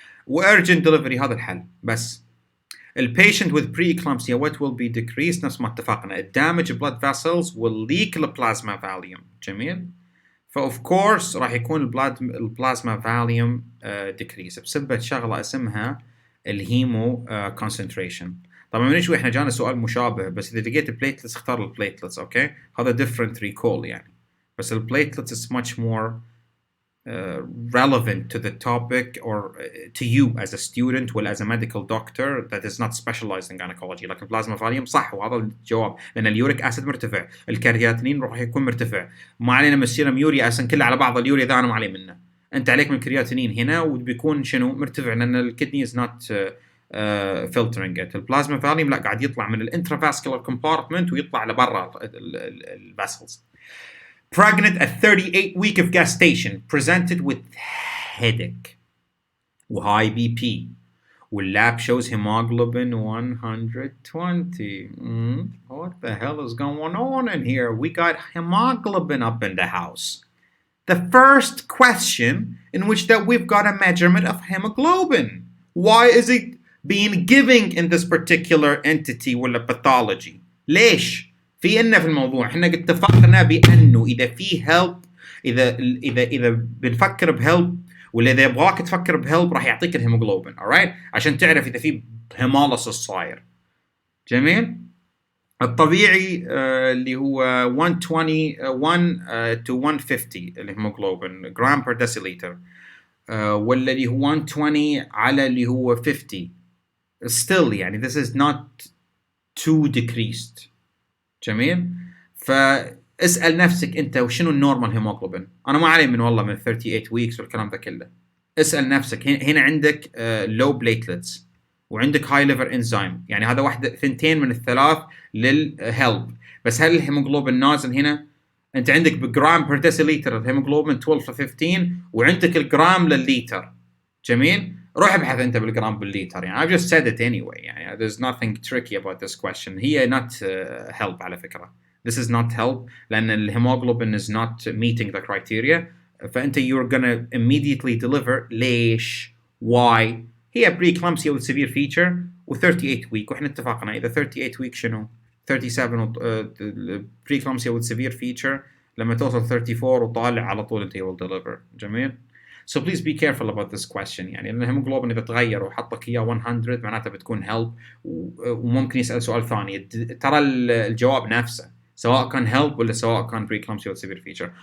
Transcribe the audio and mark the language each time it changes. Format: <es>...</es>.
<en>urgent delivery</en> <ar>هذا الحل بس.</ar> <en>patient with preeclampsia what will be decreased</en> <ar>نفس ما اتفقنا.</ar> <en>damage blood vessels will leak the plasma volume.</en> <ar>جميل.</ar> <en>of course</en> <ar>راح يكون البلازما فاليوم decrease بسبب شغلة اسمها الهيمو concentration. طبعا من شوي احنا جانا سؤال مشابه بس اذا لقيت البليتلتس اختار البليتلتس. اوكي هذا</ar> <en>different recall يعني بس البليتلتس is much more relevant to the topic or to you as a student or as a medical doctor that is not specialized in gynecology.</en> <ar>لكن البلازما فاليوم صح وهذا الجواب لان اليوريك اسيد مرتفع الكرياتينين راح يكون مرتفع ما علينا من السيرم يوريا اساسا كله على بعض اليوريا ذا انا ما علي منه. انت عليك من الكرياتينين هنا وبيكون شنو مرتفع لان الكدني</ar> <en>is not filtering it.</en> <ar>البلازما فاليوم لا قاعد يطلع من الانترافاسكولار كومبارتمنت ويطلع لبرا الفاسلز.</ar> <en>Pregnant at 38 week of gestation presented with headache high BP والlab shows hemoglobin 120. What the hell is going on in here? We got hemoglobin up in the house. The first question in which that we've got a measurement of hemoglobin. Why is it being given in this particular entity</en> <ar>ولا</ar> <en>pathology?</en> <ar>ليش؟ في إنه في الموضوع إحنا اتفقنا بأنه إذا في help إذا بنفكر بhelp ولا إذا يبغاك تفكر بhelp راح يعطيك الهيموغلوبين.</ar> <en>alright</en> <ar>عشان تعرف إذا في hemolysis صاير. جميل. الطبيعي اللي هو 121 to 150 الهيموغلوبين جرام per deciliter ولا اللي هو 120 على اللي هو 50.</ar> <en>still</en> <ar>يعني</ar> <en>this is not too decreased.</en> <ar>جميل. فاسأل نفسك أنت وشنو النورمال هيموغلوبين. أنا ما علي من والله من 38 weeks والكلام ذا كله. اسأل نفسك هنا عندك low platelets وعندك high liver enzyme يعني هذا واحدة ثنتين من الثلاث للهيلب. بس هل الهيموغلوبين نازل هنا؟ أنت عندك بجرام per deciliter الهيموغلوبين 12 ل 15 وعندك الجرام للليتر. جميل. روح ابحث انت بالجرام بالليتر يعني.</ar> <en>I've just said it anyway</en> <ar>يعني</ar> <en>there's nothing tricky about this question.</en> <ar>هي</ar> <en>not help</en> <ar>على فكرة.</ar> <en>This is not help</en> <ar>لأن الهيموغلوبين</ar> <en>is not meeting the criteria.</en> <ar>فأنت</ar> <en>you're gonna immediately deliver.</en> <ar>ليش؟</ar> <en>Why؟</en> <ar>هي preeclampsia with severe feature و 38 week وإحنا اتفقنا إذا 38 week شنو؟ 37 preeclampsia with severe feature لما توصل 34 وطالع على طول أنت</ar> <en>will deliver.</en> <ar>جميل.</ar> <en>So please be careful about this question</en> <ar>يعني لأن الهيموغلوبين إذا تغير وحطك إياه 100 معناته بتكون help وممكن يسأل سؤال ثاني ترى الجواب نفسه سواء كان help ولا سواء كان preeclampsia with severe feature.</ar>